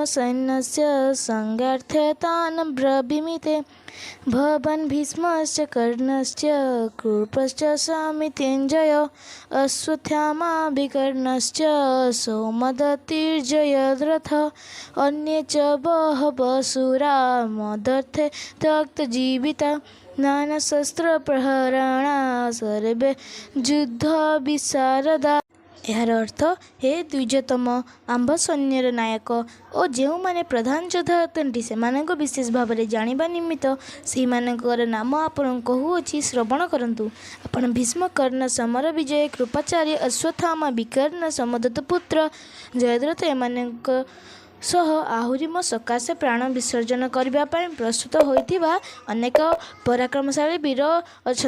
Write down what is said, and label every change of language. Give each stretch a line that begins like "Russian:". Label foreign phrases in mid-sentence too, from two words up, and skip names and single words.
Sanskrit: सैन्यस्य संगार्थ्यतान् ब्रवीमिते भवन् भीष्मश्च कर्णश्च कृपश्च समितिञ्जय अश्वत्थामा विकर्णश्च सौमदत्तिर्जयद्रथ अन्ये च बहवः शूरा मदर्थे त्यक्तजीविता नानाशस्त्रप्रहरणा सर्वे ଯୁଦ୍ଧ ବିଶାରଦା।
Odia: ଏହାର ଅର୍ଥ, ହେ ଦ୍ୱିଜତମ ଆମ୍ଭ ସୈନ୍ୟର ନାୟକ ଓ ଯେଉଁମାନେ ପ୍ରଧାନ ଯୋଦ୍ଧା ଅଟନ୍ତି ସେମାନଙ୍କୁ ବିଶେଷ ଭାବରେ ଜାଣିବା ନିମିତ୍ତ ସେହିମାନଙ୍କର ନାମ ଆପଣଙ୍କୁ କହୁଅଛି, ଶ୍ରବଣ କରନ୍ତୁ। ଆପଣ ଭୀଷ୍ମ, କର୍ଣ୍ଣ, ସମର ବିଜୟ, କୃପାଚାର୍ଯ୍ୟ, ଅଶ୍ୱତ୍ଥାମା, ବିକର୍ଣ୍ଣ, ସୋମଦତ୍ତ ପୁତ୍ର ଜୟଦ୍ରଥ ଏମାନଙ୍କ ସହ ଆହୁରି ମୋ ସକାଶେ ପ୍ରାଣ ବିସର୍ଜନ କରିବା ପାଇଁ ପ୍ରସ୍ତୁତ ହୋଇଥିବା ଅନେକ ପରାକ୍ରମଶାଳୀ ବୀର ଅଛନ୍ତି।